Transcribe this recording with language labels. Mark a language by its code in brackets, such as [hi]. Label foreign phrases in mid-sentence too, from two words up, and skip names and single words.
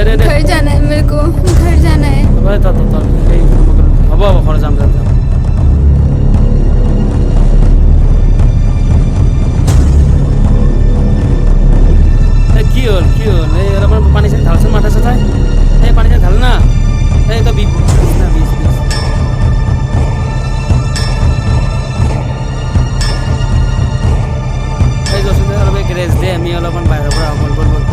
[hi] घर जाना है मेरे को घर जाना है [as] হ'ব ঘৰ যাম কি হ'ল এই অলপমান পানী চানী ঢালচোন মাথা চাথাই এই পানী চানী ঢাল না এই তো বিষ এই যচোন অলপ ৰেষ্ট দে আমি অলপমান বাহিৰৰ পৰা বল